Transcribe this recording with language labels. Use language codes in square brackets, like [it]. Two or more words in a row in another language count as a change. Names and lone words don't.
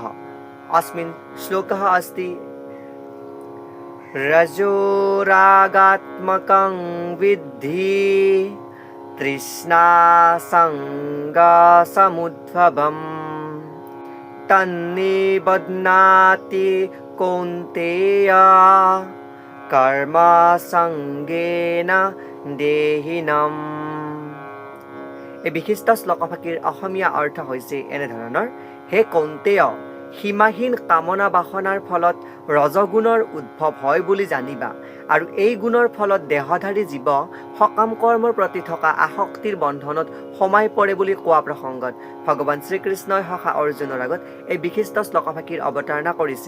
[sa] अस्मिन् श्लोकः अस्ति रजोरागात्मकं विद्धि तृष्णासङ्गसमुद्भवम् तन्निबध्नाति कौन्तेय कर्मसङ्गेन देहिनम्। [as] এই বিশিষ্ট শ্লোকফাঁকিৰ অসমীয়া অৰ্থ হৈছে এনেধৰণৰ: হে কৌন্তেয়, সীমাহীন কামনা বাসনাৰ ফলত ৰজগুণৰ উদ্ভৱ হয় বুলি জানিবা, আৰু এই গুণৰ ফলত দেহধাৰী জীৱ সকাম কৰ্মৰ প্ৰতি থকা আসক্তিৰ বন্ধনত সোমাই পৰে বুলি কোৱা প্ৰসংগত ভগৱান শ্ৰীকৃষ্ণই সখা অৰ্জুনৰ আগত এই বিশিষ্ট শ্লোকফাঁকিৰ অৱতাৰণা কৰিছে।